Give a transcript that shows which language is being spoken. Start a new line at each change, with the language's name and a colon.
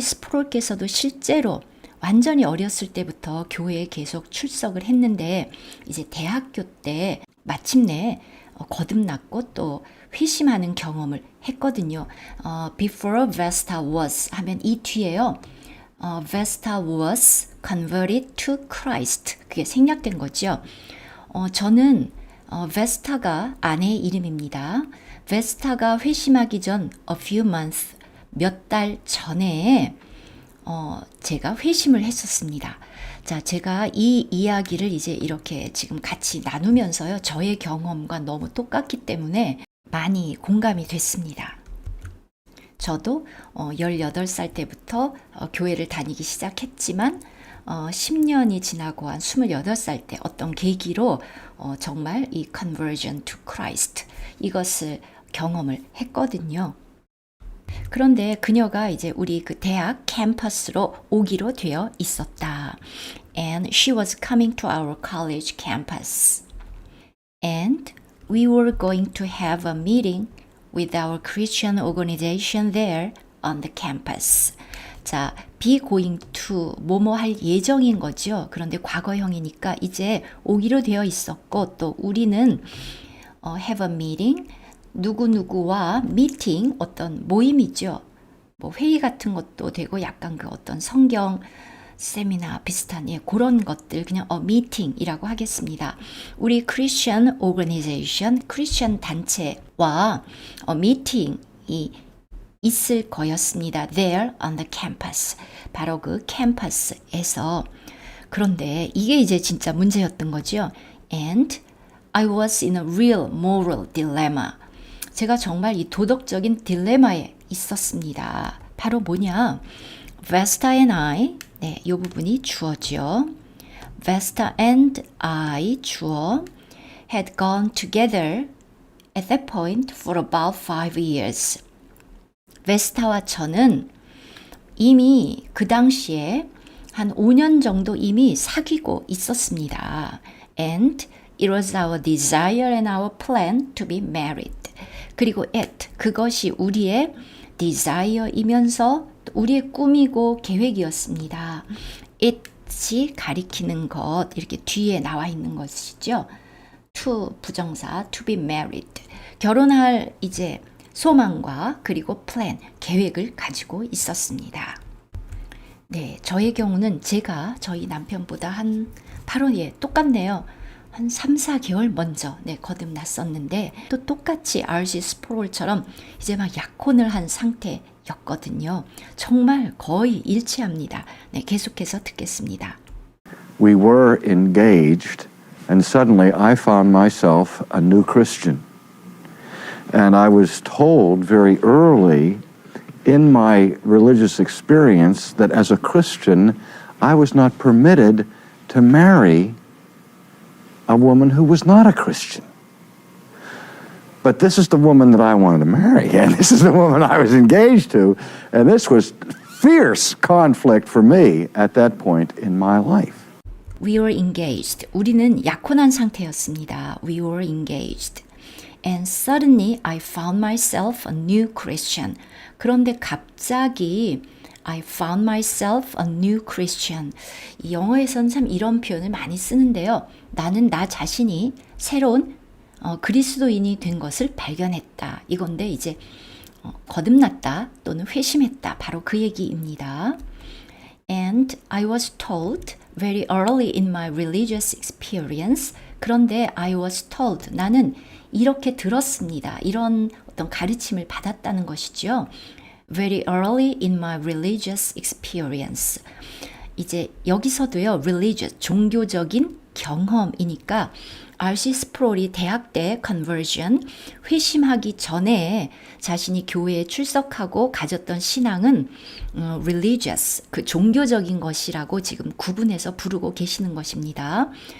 Korean: 스프롤께서도 실제로 완전히 어렸을 때부터 교회에 계속 출석을 했는데 이제 대학교 때 마침내 거듭났고 또 회심하는 경험을 했거든요.
English: Before Vesta was
Korean: 하면 이 뒤에요.
English: Vesta was converted to Christ.
Korean: 그게 생략된 거죠. 저는 Vesta가 아내의 이름입니다. Vesta가 회심하기 전
English: a few months,
Korean: 몇 달 전에 제가 회심을 했었습니다. 자, 제가 이 이야기를 이제 이렇게 지금 같이 나누면서요. 저의 경험과 너무 똑같기 때문에 많이 공감이 됐습니다. 저도 18살 때부터 교회를 다니기 시작했지만 10년이 지나고 한 28살 때 어떤 계기로 정말 이
English: conversion to Christ
Korean: 이것을 경험을 했거든요. 그런데 그녀가 이제 우리 그 대학 캠퍼스로 오기로 되어 있었다.
English: And she was coming to our college campus. And we were going to have a meeting with our Christian organization there on the campus.
Korean: 자,
English: be going to
Korean: 뭐뭐 할 예정인 거죠. 그런데 과거형이니까 이제 오기로 되어 있었고 또 우리는
English: have a meeting,
Korean: 누구누구와 미팅, 어떤 모임이죠. 뭐 회의 같은 것도 되고 약간 그 어떤 성경 세미나 비슷한 그런 것들 그냥 미팅이라고 하겠습니다. 우리 크리스천 오거니제이션, 크리스천 단체와 미팅이 있을 거였습니다.
English: There on the campus.
Korean: 바로 그 캠퍼스에서. 그런데 이게 이제 진짜 문제였던 거죠.
English: And I was in a real moral dilemma.
Korean: 제가 정말 이 도덕적인 딜레마에 있었습니다. 바로 뭐냐?
English: Vesta and I,
Korean: 네, 이 부분이 주어죠.
English: Vesta and I, 주어, had gone together at that point for about 5 years.
Korean: 베스타와 저는 이미 그 당시에 한 5년 정도 이미 사귀고 있었습니다.
English: And it was our desire and our plan to be married.
Korean: 그리고 그것이 우리의 desire이면서 우리의 꿈이고 계획이었습니다. it이 가리키는 것, 이렇게 뒤에 나와 있는 것이죠. to 부정사, to be married. 결혼할 이제 소망과 그리고 plan, 계획을 가지고 있었습니다. 네, 저의 경우는 제가 저희 남편보다 한 8월에 똑같네요. 한 3, 4개월 먼저 거듭났었는데 또 똑같이 RC 스프롤처럼 이제 막 약혼을 한 상태였거든요. 정말 거의 일치합니다. 네, 계속해서 듣겠습니다.
English: We were engaged, and suddenly I found myself a new Christian. And I was told very early in my religious experience that as a Christian, I was not permitted to marry a woman who was not a Christian. But this is the woman that I wanted to marry, and this is the woman I was engaged to, and this was fierce conflict for me at that point in my life. We were engaged.
Korean: 우리는 약혼한 상태였습니다.
English: We were engaged. And suddenly I found myself a new Christian.
Korean: 그런데 갑자기
English: I found myself a new Christian.
Korean: 이 영어에서는 참 이런 표현을 많이 쓰는데요. 나는 나 자신이 새로운 그리스도인이 된 것을 발견했다. 이건데 이제 거듭났다 또는 회심했다. 바로 그 얘기입니다.
English: And I was told very early in my religious experience.
Korean: 그런데
English: I was told,
Korean: 나는 이렇게 들었습니다. 이런 어떤 가르침을 받았다는 것이죠.
English: Very early in my religious experience.
Korean: 이제 여기서도요, religious, 종교적인 경험이니까 RC 스프롤이 대학 때 conversion, 회심하기 전에 자신이 교회에 출석하고 가졌던 신앙은 religious, 그 종교적인 것이라고 지금 구분해서 부르고 계시는 것입니다.